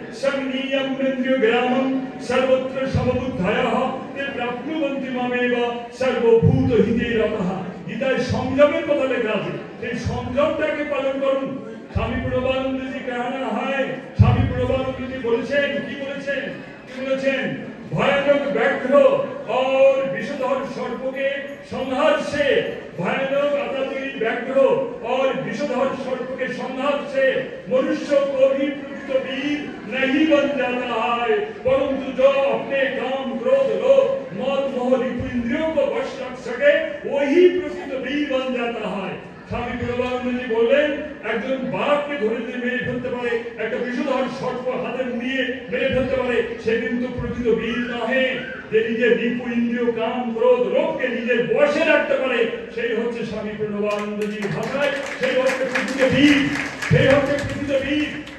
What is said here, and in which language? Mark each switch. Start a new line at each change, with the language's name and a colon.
Sanskrit: সংনিয়ম ইন্দ্রিয় গ্রামম সর্বত্র সমবুদ্ধায়ঃ তে প্রাপ্নুবন্তি মামেব সর্বভূত হিতে রতঃ।
Bangla: গীতায় সংযমের কথা লেখা আছে, সেই সংযমটাকে পালন করুন। স্বামী প্রণবানন্দজি কাহানা হয়, স্বামী প্রণবানন্দজি বলেছেন, কি বলেছেন? কি বলেছেন? ভয়ানক ব্যাঘ্র
Hindi: और विषधर सर्प के संहार से, भयानक आतंकी व्याघ्र और विषधर सर्प के संहार से मनुष्य को भी प्रकृत वीर नहीं बन जाता है, परंतु जो अपने काम क्रोध लोभ मद मोह इंद्रियों को वश रख सके वही प्रकृत वीर बन जाता है।
Bangla: স্বামী প্রণবানন্দজি বললেন, একজন বাঘকে ধরে যদি মেরে ফেলতে পারে, একটা বিষধর সর্প হাতে মুড়িয়ে মেরে ফেলতে পারে, সে কিন্তু প্রকৃত বীর নহে। যে নিজের রিপু ইন্দ্রিয় কাম ক্রোধ লোভকে নিজের বশে রাখতে পারে, সেই হচ্ছে স্বামী প্রণবানন্দজির ভাষায় সেই হচ্ছে প্রকৃত বীর, সেই হচ্ছে প্রকৃত বীর।